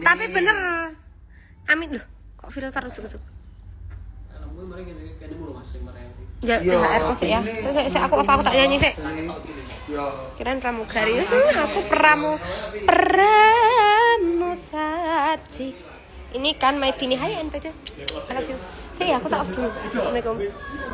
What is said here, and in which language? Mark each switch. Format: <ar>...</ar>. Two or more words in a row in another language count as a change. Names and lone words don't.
<id>Tapi bener. Amin loh. Kok filter ujuk-ujuk. Ya, Iya, THR kok sih ya.</id> <jv>Sik aku apa aku tak nyanyi sik. Yo.</jv> <id>Kirain pramugari. Aku pramusaji. Ini kan my bini hai NPC.</id> <en>I love you.</en> <id>Sih aku tak off dulu. Assalamualaikum.</id>